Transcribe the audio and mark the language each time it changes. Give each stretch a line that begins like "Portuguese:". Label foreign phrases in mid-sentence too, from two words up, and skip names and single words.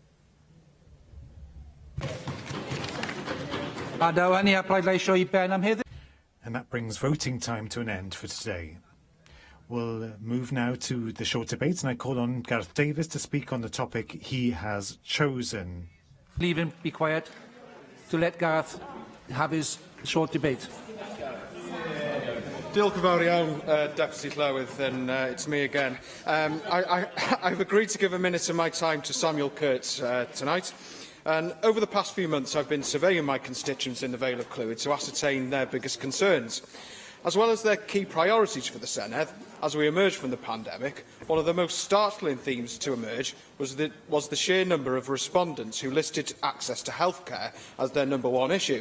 English: And that brings voting time to an end for today. We'll move now to the short debates, and I call on Gareth Davies to speak on the topic he has chosen. Leave him, be quiet, to let Gareth have his short debate.
Welsh: Diolch yn fawr iawn, Deputy Llywydd,
English: and it's me again. I've agreed to give a minute of my time to Samuel Kurtz tonight. And over the past few months, I've been surveying my constituents in the Vale of Clwyd to ascertain their biggest concerns, as well as their key priorities for the Senedd. As we emerge from the pandemic, one of the most startling themes to emerge was the sheer number of respondents who listed access to healthcare as their #1 issue.